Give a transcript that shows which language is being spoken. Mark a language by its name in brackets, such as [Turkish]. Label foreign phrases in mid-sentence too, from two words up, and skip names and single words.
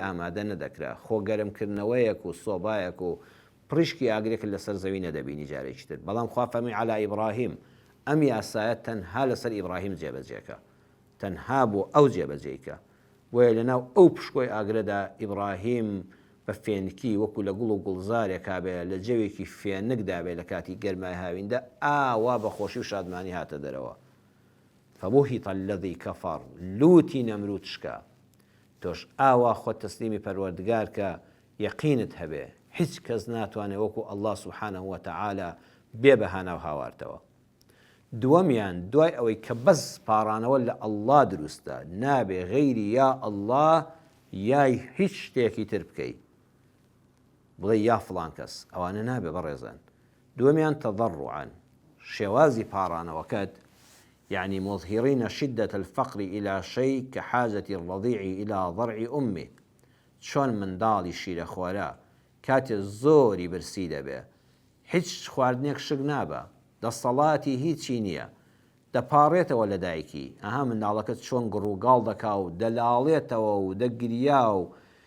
[Central Kurdish] ئامادە نەدەکرا خۆ گەرمکردنەوەیەک و سۆبایەک و پڕیشکی ئاگرێک لەسەر زەوی نەدەبینی جارێکی تر بەڵام خوا فەرمووی [Arabic] عەلا ئیبراهیم [Central Kurdish] ئەم یاسایە تەنها لەسەر ئیبراهیم جێبەجێکە تەنها بۆ ئەو جێبەجێیکە بۆیە لەناو ئەو پشکۆی ئاگرەدا ئیبراهیم بە فێنکی وەکو لە گوڵ و گوڵزارێکا بێ لە جەوێکی فێنکدا بێ لە کاتی گەرمای هاویندا ئاوا بەخۆشی و شادمانی هاتە دەرەوە [Arabic] فبوهت الذي كفر [Central Kurdish] لوتی نەمرود شکا تۆش ئاوا خۆت تەسلیمی پەروەردگار کە یەقینت هەبێ هیچ کەس ناتوانێت وەکو [Arabic] ئەڵڵا سوبحانەهو وەتەعالا [Central Kurdish] بێ بەهانە و هاوارتەوە دووەمیان دوای ئەوەی کە بەس پاڕانەوە لە ئەڵڵا دروستە نابێ غەیری یا ئەڵڵا یای هیچ شتێکی تر بکەی بڵێ یا فڵان کەس ئەوانە نابێ بەڕێزان دووەمیان تەضەڕوعان شێوازی پاڕانەوەکەت [Arabic] يعني مظهرين شدة الفقر إلى شيء كحاجة الرضيع إلى ضرع أمه [Central Kurdish] چۆن منداڵی شیرە خۆرە کاتێ زۆری برسی دەبێ هیچ خواردنێک شک نابە دەسەڵاتی هیچی نییە دەپاڕێتەوە لە دایکی ئەها منداڵەکەت چۆن گڕووگاڵ دەکا و دەلاڵێتەوە و دەگریا و